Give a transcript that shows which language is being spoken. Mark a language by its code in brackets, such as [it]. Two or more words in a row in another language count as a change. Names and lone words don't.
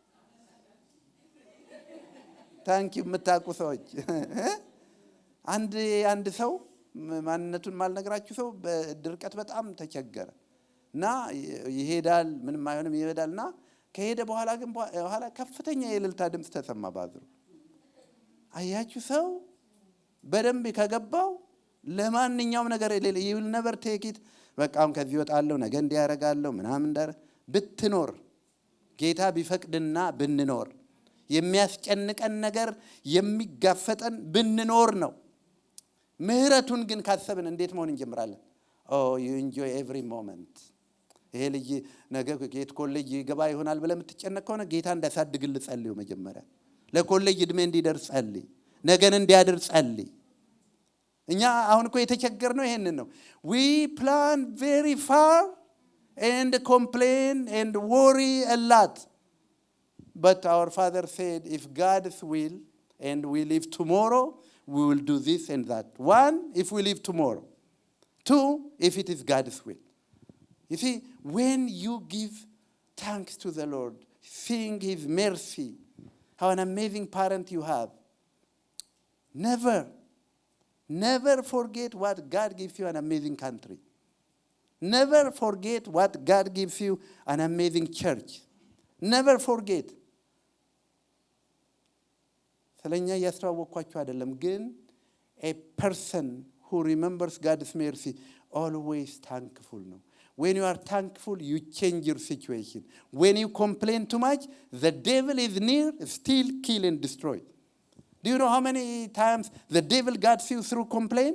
[am] ታንኪ የምታውቁ ሰዎች። አንድ ሰው ማንነቱን ማልነግራችሁ ሰው በድርቀት በጣም ተቸገረ እና ይሄዳል፣ ምንም አይሆንም ይሄዳልና ከሄደ በኋላ ግን በኋላ ከፍተኛ የእልልታ ድምፅ ተሰማ ባዝሩ። አያችሁ ሰው በደንብ ከገባው ለማንኛውም ነገር የሌለ [en] you will never take it። [am] በቃ አሁን ከዚህ ወጣለሁ፣ ነገ እንዲያረጋለሁ ምናምን ብትኖር ጌታ ቢፈቅድና ብንኖር የሚያስጨንቀን ነገር የሚጋፈጠን ብንኖር ነው። ምህረቱን ግን ካሰብን እንዴት መሆን እንጀምራለን? [en] you enjoy every moment. [am] ይሄ ልጅ ነገ ጌት ኮሌጅ ይገባ ይሆናል ብለህ የምትጨነቅ ከሆነ ጌታ እንዳሳድግል ጸልዩ። መጀመሪያ ለኮሌጅ እድሜ እንዲደርስ ጸልይ፣ ነገን እንዲያድር ጸልይ። እኛ አሁን እኮ የተቸገርነው ይሄንን ነው። [en] we plan very far and complain and worry a lot. But our Father said, if God's will and we live tomorrow, we will do this and that. One, if we live tomorrow. Two, if it is God's will. You see, when you give thanks to the Lord, seeing His mercy, how an amazing parent you have, never forget what God gives you, an amazing country. Never forget what God gives you, an amazing church. Never forget. [am] ስለኛ ያስተዋወቅኳችሁ አይደለም ግን [en] a person who remembers God's mercy always thankful ነው. When you are thankful, you change your situation. When you complain too much, the devil is near, steal, kill and destroy. Do you know how many times the devil gets you through complaint?